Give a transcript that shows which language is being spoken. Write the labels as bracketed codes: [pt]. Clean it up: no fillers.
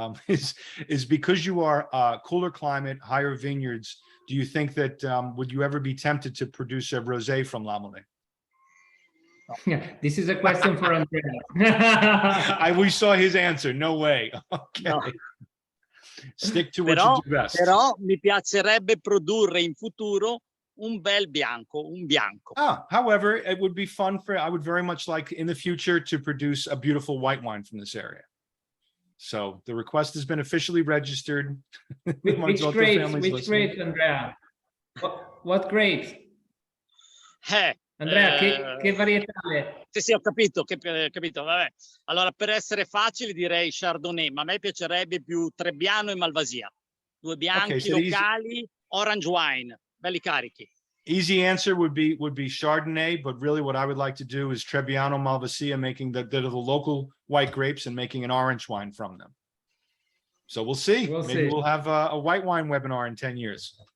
[en] Is because you are cooler climate, higher vineyards, do you think that would you ever be tempted to produce a rosé from Lamole? Yeah, this is a question for Andrea. We saw his answer. No way. Okay. No. Stick to what you do best. [it] Però mi piacerebbe produrre in futuro un bel bianco, un bianco. [en] However, it would be fun I would very much like in the future to produce a beautiful white wine from this area. So the request has been officially registered. Which grapes, Andrea? What grapes? [it] Andrea, che varietale? Sì, ho capito, vabbè. Allora, per essere facile direi Chardonnay, ma a me piacerebbe più Trebbiano e Malvasia. Due bianchi locali, orange wine, belli carichi. [en] Easy answer would be Chardonnay, but really what I would like to do is Trebbiano, Malvasia, making the local white grapes and making an orange wine from them. So we'll see. Maybe we'll have a white wine webinar in 10 years.